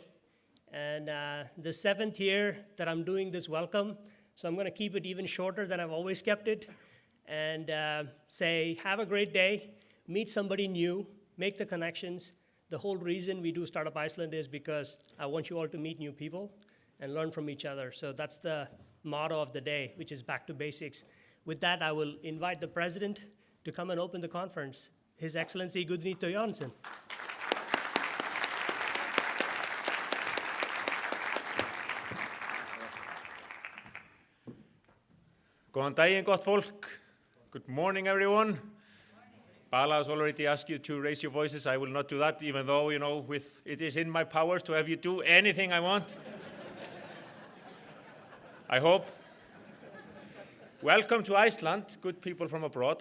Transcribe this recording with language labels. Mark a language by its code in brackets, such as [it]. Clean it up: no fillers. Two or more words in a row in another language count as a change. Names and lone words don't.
[en] And the 7th year that I'm doing this welcome, so I'm going to keep it even shorter than I've always kept it, and say, have a great day, meet somebody new, make the connections. The whole reason we do Startup Iceland is because I want you all to meet new people and learn from each other. So that's the motto of the day, which is back to basics. With that, I will invite the President to come and open the conference, His Excellency Gudni Thorsson. [is] Góðan daginn, gott fólk. [en] Good morning, everyone. Bala has already asked you to raise your voices. I will not do that, even though, it is in my powers to have you do anything I want. I hope. Welcome to Iceland, good people from abroad.